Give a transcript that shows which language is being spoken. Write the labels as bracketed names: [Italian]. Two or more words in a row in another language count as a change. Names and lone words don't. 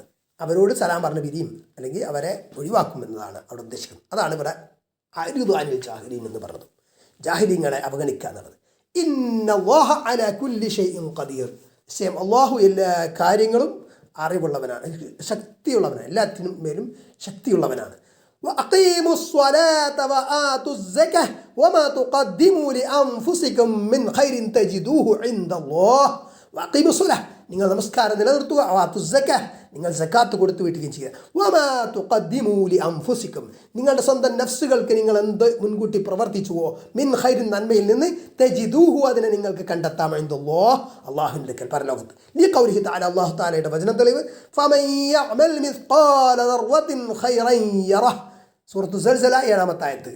[Malayalam] അവരോട് സലാം പറഞ്ഞ് പിരിയും, അല്ലെങ്കിൽ അവരെ ഒഴിവാക്കും എന്നതാണ് അവിടെ ഉദ്ദേശിക്കുന്നത്. അതാണ് ഇവിടെ [Arabic] أعرض عن الجاهلين [Malayalam] എന്ന് പറഞ്ഞത്. ജാഹിലീങ്ങളെ അവഗണിക്കുക എന്നുള്ളത്. [Arabic] إن الله على كل شيء قدير, [Malayalam] നിശ്ചയം അല്ലാഹു എല്ലാ കാര്യങ്ങളും അറിവുള്ളവനാണ്, ശക്തിയുള്ളവനാണ്, എല്ലാത്തിനും മേലും ശക്തിയുള്ളവനാണ്. [Arabic] وأقيموا الصلاة وآتوا الزكاة وما تقدموا لأنفسكم من خير تجدوه عند الله. وأقيموا الصلاة, [Malayalam] നിങ്ങൾ നമസ്കാരം നിലനിർത്തുക. [Arabic] وآتوا الزكاة, [Malayalam] നിങ്ങൾ സക്കാത്ത് കൊടുത്തു വീട്ടുകയും ചെയ്യുക. [Arabic] وما تقدموا لأنفسكم, [Malayalam] നിങ്ങളുടെ സ്വന്തം നഫ്സുകൾക്ക് നിങ്ങൾ എന്ത് മുൻകൂട്ടി പ്രവർത്തിച്ചുവോ, [Arabic] من خير [Malayalam] നന്മയിൽ നിന്ന്, തജിദൂഹു അതിനെ നിങ്ങൾക്ക് കണ്ടെത്താം, ഇൻദല്ലാഹ് അല്ലാഹുവിന്റെ അടുക്കൽ പരലോകത്ത്. [Arabic] لقوله تعالى, [Malayalam] അല്ലാഹു തആലയുടെ വചനം തെളിവ്. [Arabic] فمن يعمل مثقال ذرة خيرا يره, [Malayalam] സൂറത്തു സൽസല 7-ാമത്തെ ആയത്ത്.